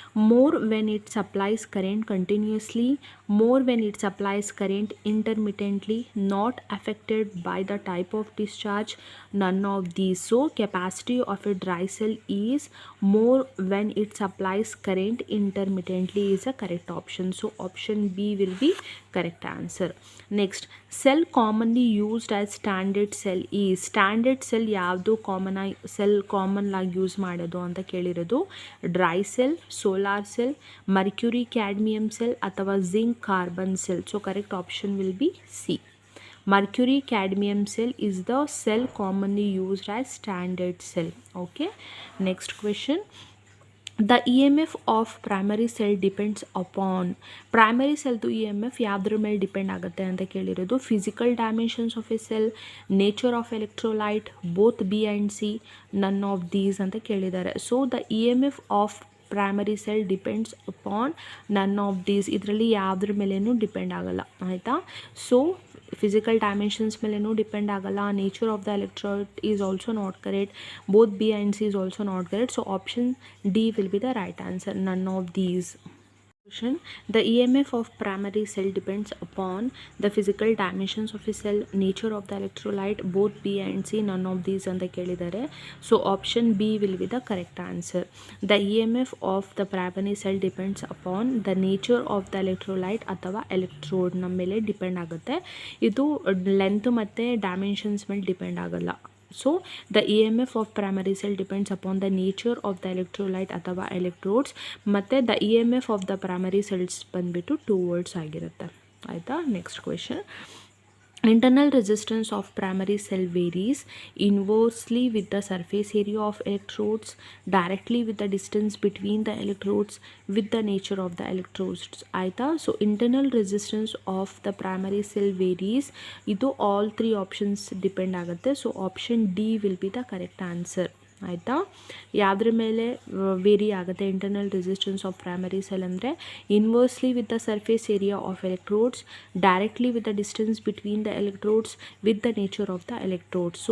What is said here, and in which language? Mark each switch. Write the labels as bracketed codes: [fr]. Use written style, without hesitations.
[en] more when it supplies current continuously, more when it supplies current intermittently, not affected by the type of discharge, none of these. So capacity of a dry cell is more when it supplies current intermittently is a correct option. So option B will be correct answer. Next, cell commonly used as standard cell is. [kn] standard cell ಯಾವುದು common ಆಗಿ use ಮಾಡೋದು ಅಂತ ಕೇಳಿರೋದು. [en] Dry cell, solar cell, mercury cadmium cell ಅಥವಾ zinc carbon cell. So correct option will be C. mercury cadmium cell is the cell commonly used as standard cell. Okay, next question, the E M F of primary cell depends upon [kn] primary ಸೆಲ್ದು E M F ಯಾವುದ್ರ ಮೇಲೆ depend ಆಗುತ್ತೆ ಅಂತ ಕೇಳಿರೋದು. [en] physical dimensions of a cell, nature of electrolyte, both B and C, none of these [kn] ಅಂತ ಕೇಳಿದ್ದಾರೆ. [en] so the E M F of primary cell depends upon none of these, [kn] ಇದರಲ್ಲಿ ಯಾವುದ್ರ ಮೇಲೇನೂ depend ಆಗಲ್ಲ ಆಯಿತಾ. [en] so physical dimensions [kn] ಮೇಲೇನೂ ಡಿಪೆಂಡ್ ಆಗಲ್ಲ, [en] Nature of the electrolyte is also not correct, both B and C is also not correct. So option D will be the right answer, none of these. Question: the EMF of primary cell depends upon the physical dimensions of a cell, nature of the electrolyte, both B and C, none of these [kn] ಅಂತ ಕೇಳಿದ್ದಾರೆ. [en] So option B will be the correct answer. The EMF of the primary cell depends upon the nature of the electrolyte ಅಥವಾ electrode [kn] ನಮ್ಮ ಮೇಲೆ depend ಆಗುತ್ತೆ. ಇದು length ಮತ್ತು dimensions ಮೇಲೆ depend ಆಗಲ್ಲ. [en] So the EMF of primary cell depends upon the nature of the electrolyte ಅಥವಾ electrodes, ಮತ್ತು the EMF of the primary cells [kn] ಬಂದುಬಿಟ್ಟು 2 volts ಆಗಿರುತ್ತೆ ಆಯಿತಾ. [en] next question: internal resistance of primary cell varies inversely with the surface area of electrodes, directly with the distance between the electrodes, with the nature of the electrodes [kn] ಆಯಿತಾ. [en] so internal resistance of the primary cell varies, ಇದು all 3 options [kn] depend ಆಗುತ್ತೆ. [en] so option D will be the correct answer [kn] ಆಯಿತಾ. ಯಾವುದ್ರ ಮೇಲೆ very ಆಗುತ್ತೆ [en] Internal resistance of primary cell ಅಂದರೆ inversely with the surface area of electrodes, directly with the distance between the electrodes, with the nature of the electrodes.